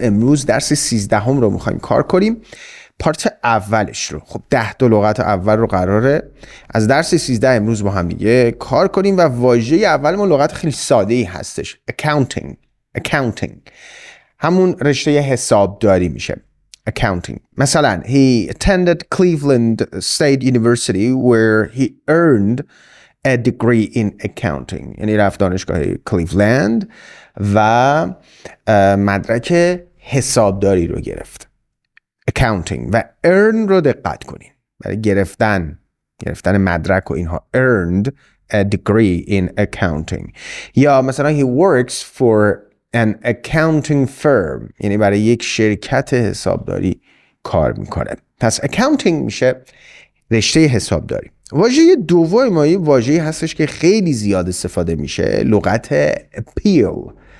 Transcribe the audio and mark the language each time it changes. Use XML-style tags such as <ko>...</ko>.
<fa>امروز درس 13 رو میخوایم کار کنیم، پارت اولش رو. خب 10 لغت اول رو قراره از درس 13 امروز با هم دیگه کار کنیم و واژه اول ما لغت خیلی ساده ای هستش، accounting. همون رشته حسابداری میشه.</fa> <en>Accounting.</en> <fa>مثلا</fa> <en>he attended Cleveland State University where he earned a degree in accounting.</en> <fa>یعنی رفت دانشگاه کلیولند و مدرک حسابداری رو گرفت. Accounting و earn رو دقت کنین. برای گرفتن مدرک و اینها.</fa> <en>Earned a degree in accounting.</en> <fa>یا مثلا</fa> <en>he works for an accounting firm.</en> <fa>یعنی برای یک شرکت حسابداری کار میکنه. پس accounting میشه رشته حسابداری. واژه دوم ما یه واژه‌ای هستش که خیلی زیاد استفاده میشه، لغت appeal.</fa>